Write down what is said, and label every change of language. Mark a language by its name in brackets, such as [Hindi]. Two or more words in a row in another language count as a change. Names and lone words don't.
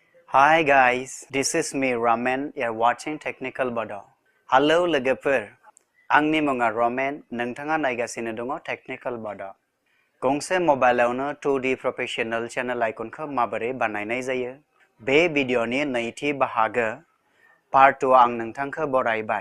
[English] Hi guys, this is me Ramen. You're watching Technical Bodo. [Bodo] Hello लोगोफोर, आंनि मुङा Ramen. नोंथाङा नायगासिनो दङ Technical Bodo. गंसे मबाइलावनो 2D [English] Professional Channel [Bodo] आइकनखौ माबोरै बानायनाय जायो? बे भिडिअनि नैथि बाहागो Part 2 आं नोंथांखौ बरायबाय.